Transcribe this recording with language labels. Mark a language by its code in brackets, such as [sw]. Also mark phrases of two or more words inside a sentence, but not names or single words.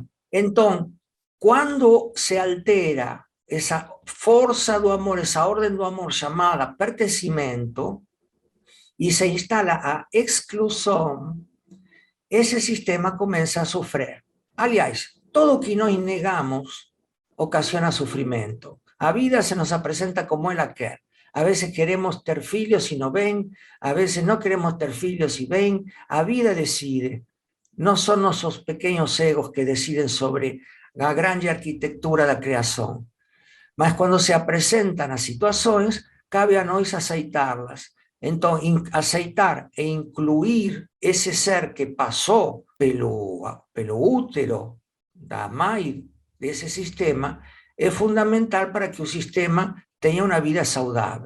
[pt] Então, quando se altera essa força do amor, essa ordem do amor chamada pertencimento, e se instala a exclusão, esse sistema começa a sofrer. Aliás, todo o que nós negamos ocasiona sofrimento. A vida se nos apresenta como ela quer. [es] A veces queremos [pt] ter filhos [es] y no ven, a veces no queremos [pt] ter filhos [es] y ven. [pt] A vida decide. [es] No son nuestros pequeños egos que deciden sobre la grande arquitectura [pt] da criação. Mas quando se apresentam as situações, cabe a nós aceitá-las. Então, aceitar e incluir esse ser que passou pelo útero da mãe desse sistema é fundamental para que o sistema tenha uma vida saudável.